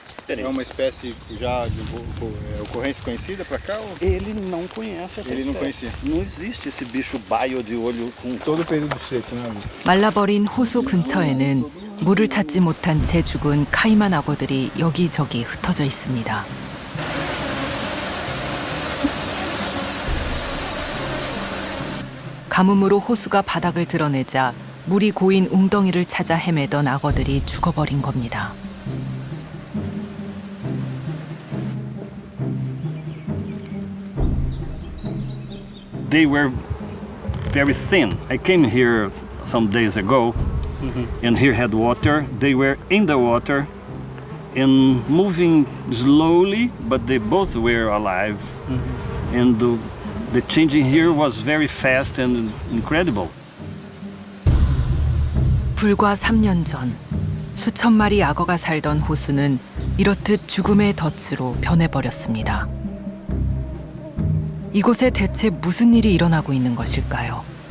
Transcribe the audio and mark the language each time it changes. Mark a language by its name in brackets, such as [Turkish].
[Portuguese] É uma espécie já de ocorrência conhecida para cá? Ou? Ele não conhece essa Ele não espécie. conhecia. Não existe esse bicho baio de olho com... Todo o período seco, né? [Korean] 말라버린 호수 근처에는 물을 찾지 못한 채 죽은 카이만 악어들이 여기저기 흩어져 있습니다. 가뭄으로 호수가 바닥을 드러내자 물이 고인 웅덩이를 찾아 헤매던 악어들이 죽어버린 겁니다. [English] they were very thin. I came here some days ago, and here had water. They were in the water and moving slowly, but they both were alive. And the changing here was very fast and incredible. [Korean] 불과 3년 전 수천 마리 악어가 살던 호수는 이렇듯 죽음의 덫으로 변해버렸습니다. 이곳에 대체 무슨 일이 일어나고 있는 것일까요?